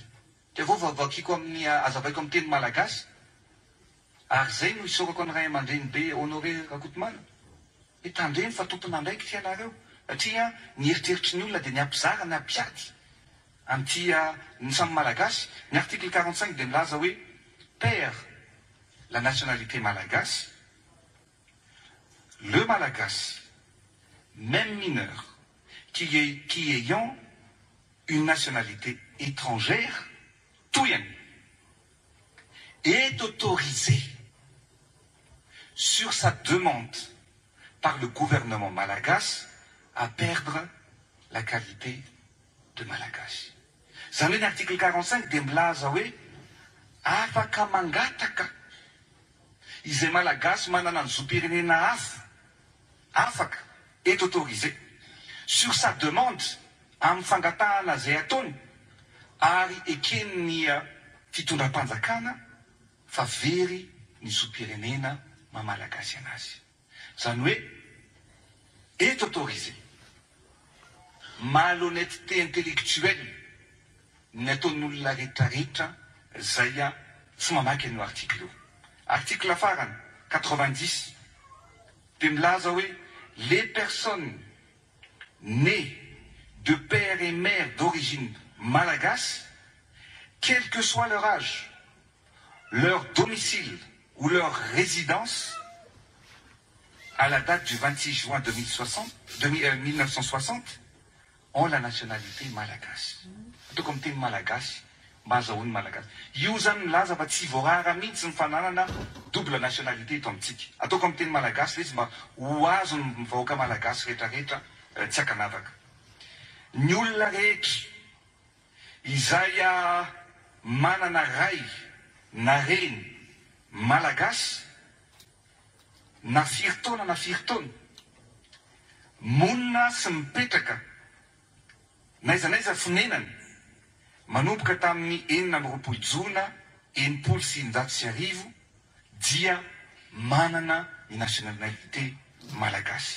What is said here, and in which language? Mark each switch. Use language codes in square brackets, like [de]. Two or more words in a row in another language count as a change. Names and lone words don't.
[mg] Dia vao vakiko amin'ny azavaiko amin'ny teny malagasy. Ary zay no isorako ny ray aman-dreny be Honoré Rakotomana. Tandreny fa tompon'andraiky ty anareo. Satria ny eritreritry ny olona dia ny ampizara ny ampiady amin'ity ny samy malagasy. Ny article 45 dia milaza hoe [fr] perd la nationalité malagasy le malagasy, même mineur, qui ayant une nationalité étrangère, touyen, est autorisé sur sa demande par le gouvernement malagasy à perdre la qualité de malagasy. [mg] Zany hoe ny article 45 dia milaza hoe afaka mangataka izay malagasy manana ny zopirenena hafa, afaka [fr] est autorisé sur sa demande [mg] amin'ny fangatahana zay ataony ary ekeny ny fitondram-panjakana fa very ny zopirenena mamalagasy anazy. Zany hoe [fr] est autorisé. Malhonnêteté intellectuelle [mg] ny ataon'olona rehetrarehetra zay tsy mamaky an'io article io. Article farany 90 dia milaza hoe [fr] les personnes nées de père et mère d'origine malagasy, quel que soit leur âge, leur domicile ou leur résidence à la date du 26 juin 1960 ont la nationalité malagasy. [mg] Atao comme teny malagasy, mazahoany malagasy. Io zany milaza fa tsy voarara mihitsy ny fananana [fr] double nationalité [mg] eto amintsika. Atao comme teny malagasy izy mba ho azo ny vahoaka malagasy rehetrarehetra tsy hakanavaka. Ny olona rehetra izay manana ray na reny malagasy na firy taona monina sy mipetraka n'aiza n'aiza fonenany manomboka tamin'ny 4 jona 1995 dia manana ny nationalité malagasy.